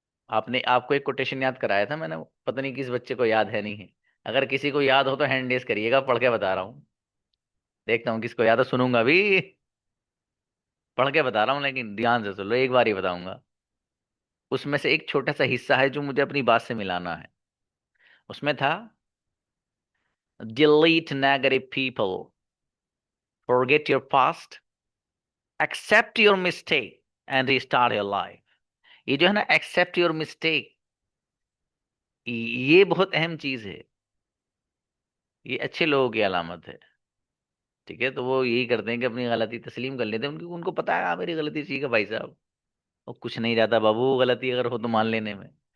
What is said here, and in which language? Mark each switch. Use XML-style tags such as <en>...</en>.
<hi>आपने, आपको एक कोटेशन याद कराया था मैंने, पता नहीं किस बच्चे को याद है नहीं है। अगर किसी को याद हो तो हैंड रेज करिएगा, पढ़ के बता रहा हूँ। देखता हूँ किसको याद है, सुनूंगा भी। पढ़ के बता रहा हूँ लेकिन ध्यान से सुन लो, एक बार ही बताऊंगा। उसमें से एक छोटा सा हिस्सा है जो मुझे अपनी बात से मिलाना है। उसमें था,</hi> <en>delete negative people, forget your past, accept your mistake and restart your life।</en> <hi>ये जो है ना,</hi> <en>accept your mistake,</en> <hi>ये बहुत अहम चीज है। ये अच्छे लोगों की अलामत है, ठीक है। तो वो यही करते हैं कि अपनी गलती तस्लीम कर लेते हैं। उनको उनको पता है हाँ मेरी गलती ठीक है भाई साहब। और कुछ नहीं जाता बाबू गलती अगर हो तो मान लेने में।</hi>